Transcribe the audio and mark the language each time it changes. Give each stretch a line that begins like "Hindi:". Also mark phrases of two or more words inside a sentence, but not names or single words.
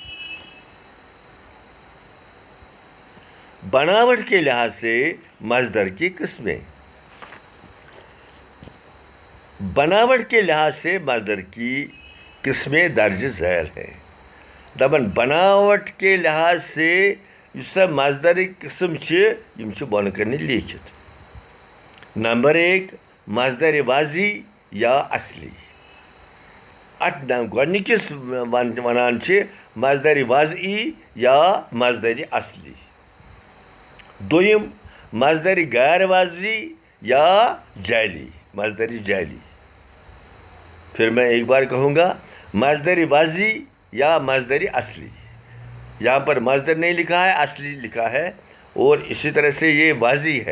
Urdu: بناوٹ کے لحاظ سے مصدر کی قسمیں. بناوٹ کے لحاظ سے مصدر کی قسمیں درج ذیل ہیں.
Kashmiri: دپان
Urdu: بناوٹ کے لحاظ سے
Kashmiri: یُس سا مصدر قسم یم بۄنہٕ کَنہِ لیٖکھِتھ.
Urdu: نمبر 1 مصدر واضی یا اصلی.
Kashmiri: اتھ گۄڈنِکِس وَنان چھِ مصدر واضعی یا مصدر اصلی. دوٚیِم مصدر غیر واضی یا جعلی، مصدر جعلی.
Urdu: پھر میں ایک بار کہوں گا، مصدر واضی یا مصدر اصلی. یہاں پر مصدر نہیں لکھا ہے، اصلی لکھا ہے، اور اسی طرح سے یہ واضی ہے.